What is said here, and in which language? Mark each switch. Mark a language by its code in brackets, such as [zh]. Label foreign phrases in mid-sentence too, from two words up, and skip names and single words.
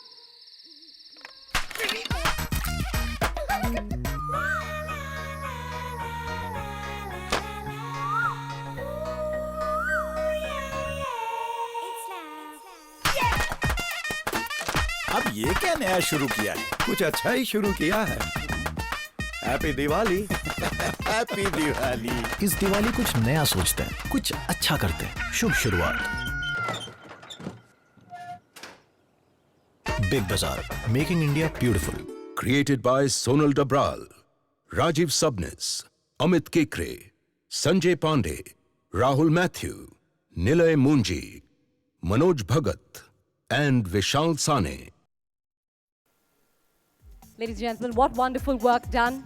[hi] अब ये क्या नया शुरू किया है? कुछ अच्छा ही शुरू किया है। [en] Happy Diwali. Happy Diwali. [hi] इस दिवाली कुछ नया सोचते हैं, कुछ अच्छा करते हैं। शुभ शुरुआत। बिग बाजार, [en] Making India Beautiful. Created by Sonal Dabral, Rajiv Sabnis, Amit Kekre, Sanjay Pandey, Rahul Matthew, Nilay Munji, Manoj Bhagat, and Vishal Sane. Ladies and gentlemen, what wonderful work done.